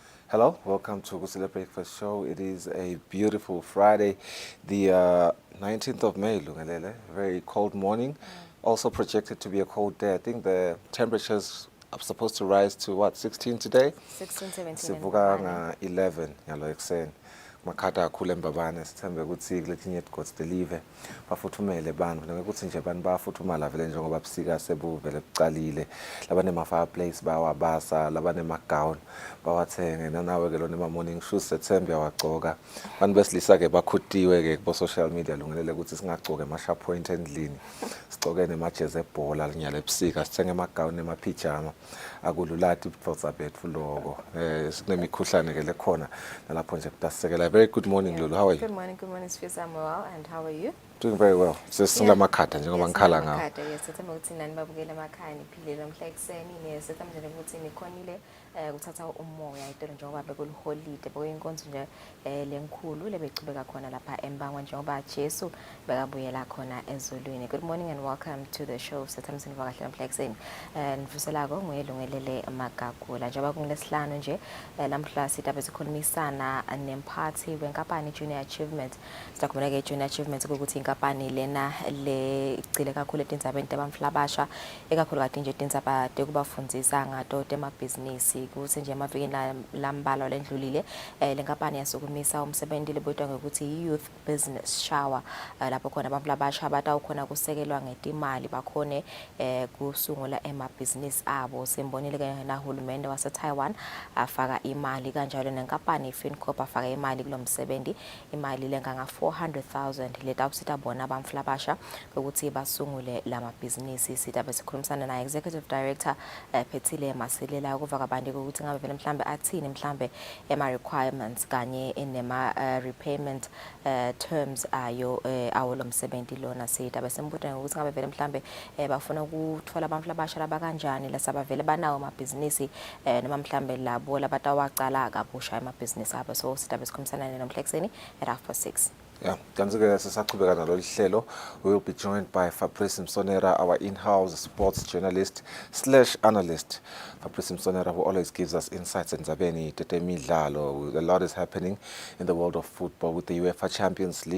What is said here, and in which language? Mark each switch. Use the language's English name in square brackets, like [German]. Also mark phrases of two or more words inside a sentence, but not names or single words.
[English] Hello, welcome to Kusile Breakfast Show. It is a beautiful Friday, the 19th of May, Lungalele. Very cold morning. Also projected to be a cold day. I think the temperatures are supposed to rise to what, 16 today? 16, 17 in [Swati] Sivuka Mbabane. 11 yalo ekuseni. Makhada kakhulu eMbabane sithembe ukuthi kuletinye izigodzi delive bafuthumele bantu ngeke ukuthi nje abantu bayafuthumala vele njengoba busika sebuvele bucalile labanema fireplace bawabasa labanema gown bawathenge nanawe ke lona morning shoes sethembe uyawagcoka abantu besilisa ke bakhutiwe ke ku [English] social media [Swati] lungelele ukuthi singagcoke ama [English] sharp point [Swati] endlini sigcoke nemajezi ebhola linyala ebusika sithenge ama gown nema pajama akululati ibudvodza bethu loko sikunemikhuhlane ke lekhona nalapho nje kudasisekela. [English] Very good morning, Lulu. How are you? Good morning, Sfisa. I'm well, and how are you? Doing very well. [Swati] Sesingila makhada njengoba ngikhala ngawo. Yes, sithemba ukuthi nani babukela emakhaya niphilile namhla ekseni nesithemba nje ukuthi nikhonile ukuthatha umoya itolo njengoba bekuluholide bekuyinkonzo nje lenkhulu lebechubeka khona lapha eMbangwa njengoba Jesu bekabuyela khona ezulwini. [English] Good morning and welcome to the show. [Swati] Sithemba siniva kahle namhla ekseni. Nivuselako nguyelungelele Magagula njengoba kungilesihlanu nje namhla sitabe sikhulumisana nemphathi wenkampani Junior Achievement. Sitakubona ke Junior Achievement ukuthi inkampani lena lecile kakhulu etindzabeni tebamflabasha ekakhulu kade nje tindzaba tekubafundzisa ngato temabhizinisi kuthi nje emavikini lambalwa lendlulile lenkampani yasukumisa umsebenzi lebotwa ngokuthi [English] youth business shower [Swati] lapho khona abamflabasha batawukhona kusekelwa ngetimali bakhone kusungula emabhizinisi abo. Simbonile ke na hulumende wase Taiwan afaka imali kanjalo nenkampani Fincorp afaka imali kulomsebenzi imali lenga nga 400,000 letawusita bona abamflabasha ukuthi basungule lamabhizinisi. Sitabe sikhulumisana na [English] executive director [Swati] Phethile Masilela ukuva kabanti ukuthi ngabe vele mhlambe athini mhlambe ema requirements kanye enema [English] repayment terms [Swati] ayo awo lomsebenzi lona. Sitabe simbuza ukuthi ngabe vele mhlambe bafuna ukuthola abamflabasha laba kanjani lasaba vele banawo amabhizinisi noma mhlambe labo labatawacala kabusha emabhizinisi abo. So sitabe sikhulumisana nomhlexeni at 6:30. [English] Yeah, we will be joined by Fabrice Msonera, our in-house sports journalist / analyst. Fabrice Msonera, who always gives us insights in [Swati] Zabeni, Tetemidlalo. [English] A lot is happening in the world of football with the UEFA Champions League.